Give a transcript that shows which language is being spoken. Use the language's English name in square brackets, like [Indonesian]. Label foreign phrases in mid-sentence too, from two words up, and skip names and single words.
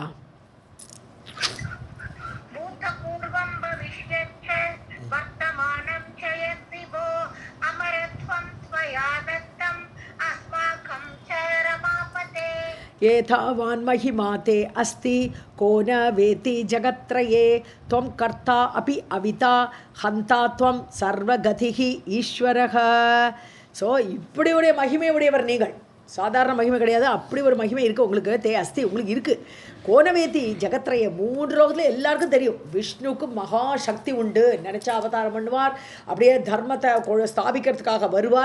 [Sanskrit] एतावान् महिमाते अस्ति कोन वेदि जगत्रये त्वं कर्ता अपि अविता हंता त्वं सर्वगतिः ஈஸ்வரः. [Tamil] ஸோ இப்படி உடைய மகிமை உடையவர் நீங்கள். சாதாரண மகிமை கிடையாது, அப்படி ஒரு மகிமை இருக்குது உங்களுக்கு. அஸ்தி உங்களுக்கு இருக்குது. [Sanskrit] कोनवेत्ति जगत्त्रय, [Tamil] 3 லோகத்தில் எல்லாருக்கும் தெரியும் விஷ்ணுவுக்கு மகா சக்தி உண்டு. நினச்சா அவதாரம் பண்ணுவார், அப்படியே தர்மத்தை ஸ்தாபிக்கிறதுக்காக வருவார்.